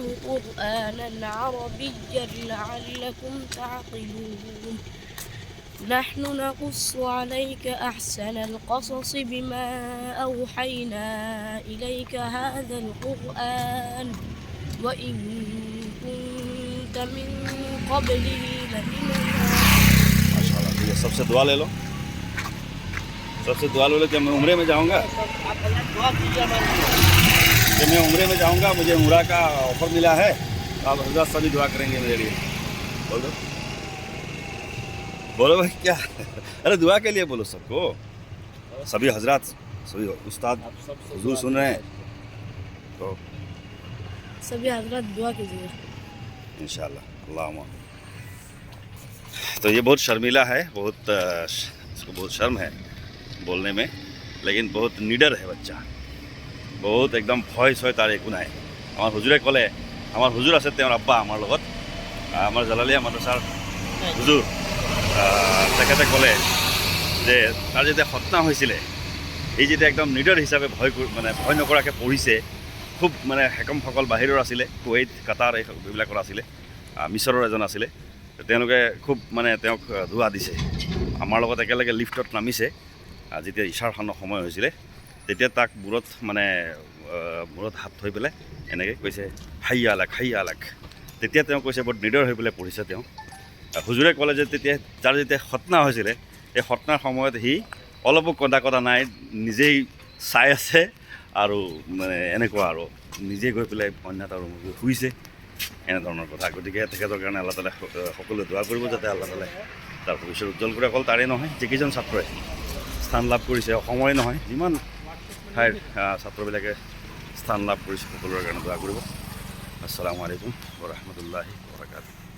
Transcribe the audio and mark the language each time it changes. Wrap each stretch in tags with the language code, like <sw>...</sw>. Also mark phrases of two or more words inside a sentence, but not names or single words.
<ar>قرآنا عربيا لعلكم تعقلون نحن نقص عليك أحسن القصص بما أوحينا إليك هذا القرآن وإن كنت من قبله لمن</ar> <hi>माशाल्लाह। ठीक है, सबसे दुआ ले लो, सबसे दुआ ले लो कि मैं उम्रे में जाऊंगा, कि मैं उम्रे में जाऊंगा, मुझे उम्रा का ऑफर मिला है। आप हज़रत सभी दुआ करेंगे मेरे लिए। बोलो बोलो भाई, क्या? अरे दुआ के लिए बोलो सबको, सभी हजरात, सभी उस्ताद हुजूर सुन रहे हैं तो सभी हजरत दुआ कीजिए</hi> <ar>إن شاء الله. اللهم.</ar> <hi>तो ये बहुत शर्मीला है, इसको बहुत शर्म है बोलने में, लेकिन बहुत निडर है बच्चा, बहुत एकदम</hi> <as>ভয় ছয় তাৰ একো নাই। আমার হুজুরে কলে, আমার হুজুর আছে তেওঁৰ আব্বা আমার লগত, আমার জালালিয়া মাদ্রাসার হুজুর, তেখেতে ক'লে যে তাৰ যেতিয়া খতনা হৈছিলে, এই যেতিয়া একদম নিডৰ হিচাপে ভয় নকৰাকৈ পঢ়িছে। খুব হেকমসকল বাহিৰৰ আছিলে, কুৱেইট, কাটাৰ এইবিলাকৰ আছিলে, মিছৰৰ এজন আছিলে। তেওঁলোকে খুব তেওঁক ধোৱা দিছে। আমাৰ লগত একেলগে লিফ্টত নামিছে। যেতিয়া ইশাৰ খানৰ সময় হৈছিলে, তেতিয়া তাক মূৰত হাত থৈ পেলাই এনেকৈ কৈছে</as> <ar>حي علاك، حي علاك.</ar> <as>তেতিয়া তেওঁ কৈছে বৰ নিডৰ হৈ পেলাই পঢ়িছে তেওঁ। হুজুৰে ক'লে যে তাৰ যেতিয়া খতনা হৈছিলে, এই খতনাৰ সময়ত সি অলপো কন্দা নাই, নিজেই চাই আছে, আৰু এনেকুৱা আৰু নিজে গৈ পেলাই অন্য এটা ৰুমত গৈ শুইছে, এনেধৰণৰ কথা। গতিকে তেখেতৰ কাৰণে আল্লাহ তাআলাই সকলোৱে দোৱা কৰিব, যাতে আল্লাহ তাআলাই তাৰ ভৱিষ্যত উজ্জ্বল কৰে। অকল তাৰেই নহয়, যিকেইজন ছাত্ৰই স্থান লাভ কৰিছে, অসমৰে নহয়, যিমান ঠাইৰ ছাত্ৰবিলাকে স্থান লাভ কৰিছে, সকলোৰে কাৰণে দোৱা কৰিব।</as> <ar>السلام عليكم ورحمة الله وبركاته.</ar>